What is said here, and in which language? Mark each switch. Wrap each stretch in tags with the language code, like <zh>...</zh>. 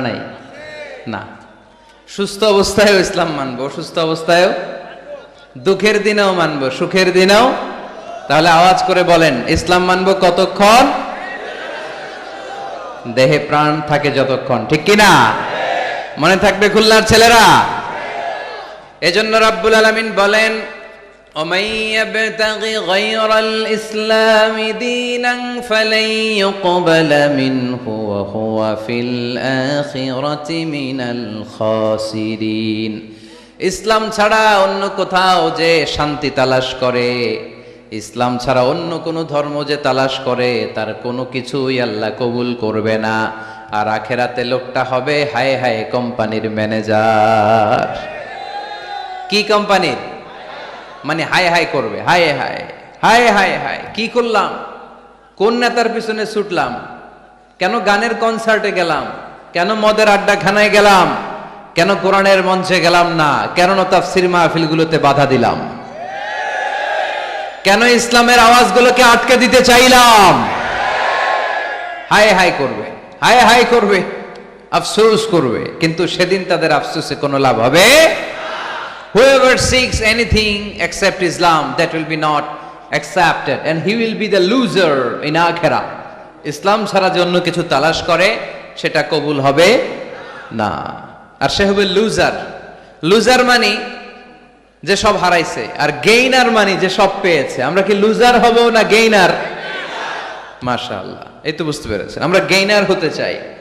<bn>নাই না। সুস্থ অবস্থায়ও ইসলাম মানবো, অসুস্থ অবস্থায়ও, দুঃখের দিনেও মানবো, সুখের দিনেও। তাহলে আওয়াজ করে বলেন, ইসলাম মানবো কতক্ষণ? দেহে প্রাণ থাকে যতক্ষণ। ঠিক কিনা? মনে থাকবে খুলনার ছেলেরা? এজন্য রাব্বুল আলামিন বলেন,</bn> <ar>ومن يبتغ غير الإسلام دينا فلن يقبل منه وهو في الآخرة من الخاسرين।</ar> <bn>ইসলাম ছাড়া অন্য কোথাও যে শান্তি তালাশ করে, ইসলাম ছাড়া অন্য কোনো ধর্ম যে তালাশ করে, তার কোনো কিছুই আল্লাহ কবুল করবে না। আর আখেরাতে লোকটা হবে হায় হায় কোম্পানির ম্যানেজার। কি কোম্পানির? মানে হায় হায় করবে, হায় হায় হায় হায় হায়, কি করলাম, কোন নেতার পিছনে ছুটলাম, কেন গানের কনসার্টে গেলাম, কেন মদের আড্ডাখানায় গেলাম, কেন কোরআনের মঞ্চে গেলাম না, কেন তাফসীর মাহফিলগুলোতে বাধা দিলাম, কেন ইসলামের আওয়াজগুলোকে আটকে দিতে চাইলাম। হায় হায় করবে, হায় হায় করবে, আফসোস করবে, কিন্তু সেদিন তাদের আফসোসে কোনো লাভ হবে।</bn> <en>Whoever seeks anything except Islam, that will be not accepted and he will be the loser in akhirah.</en> <bn>ইসলাম ছাড়া যে অন্য কিছু তালাশ করে সেটা কবুল হবে না, আর সে হবে লুজার। লুজার মানে যে সব হারাইছে, আর গেইনার মানে যে সব পেয়েছে। আমরা কি লুজার হব না গেইনার? মাশাআল্লাহ, এই তো বুঝতে পেরেছেন, আমরা গেইনার হতে চাই।</bn>